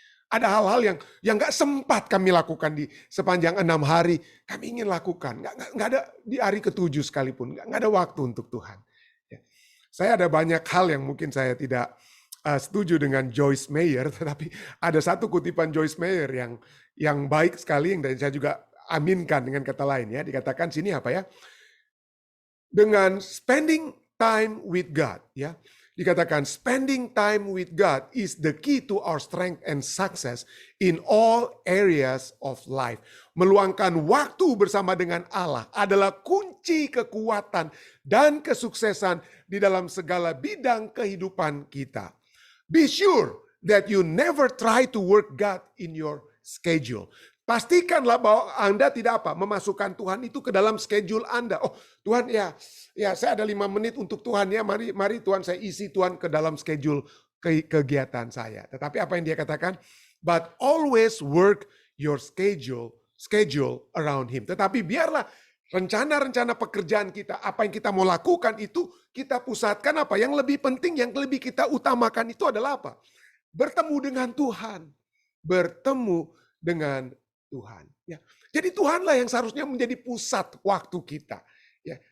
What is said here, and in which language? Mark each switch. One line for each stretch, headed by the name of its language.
Indonesian: Ada hal-hal yang nggak sempat kami lakukan di sepanjang 6 hari. Kami ingin lakukan. Nggak ada di hari ke-7 sekalipun. Nggak ada waktu untuk Tuhan. Ya. Saya ada banyak hal yang mungkin saya tidak setuju dengan Joyce Meyer. Tetapi ada satu kutipan Joyce Meyer yang baik sekali. Dan saya juga aminkan dengan kata lain. Ya. Dikatakan sini apa ya? Dengan
English: spending time with God,
Indonesian: ya, dikatakan
English: spending time with God is the key to our strength and success in all areas of life.
Indonesian: Meluangkan waktu bersama dengan Allah adalah kunci kekuatan dan kesuksesan di dalam segala bidang kehidupan kita.
English: Be sure that you never try to work God in your schedule.
Indonesian: Pastikanlah bahwa Anda tidak memasukkan Tuhan itu ke dalam schedule Anda. Oh Tuhan, ya saya ada 5 menit untuk Tuhan, ya mari Tuhan saya isi Tuhan ke dalam schedule kegiatan saya. Tetapi apa yang dia katakan?
English: But always work your schedule around Him.
Indonesian: Tetapi biarlah rencana-rencana pekerjaan kita, apa yang kita mau lakukan itu kita pusatkan apa? Yang lebih penting, yang lebih kita utamakan itu adalah apa? Bertemu dengan Tuhan. Bertemu dengan Tuhan. Ya. Jadi Tuhanlah yang seharusnya menjadi pusat waktu kita. Ya.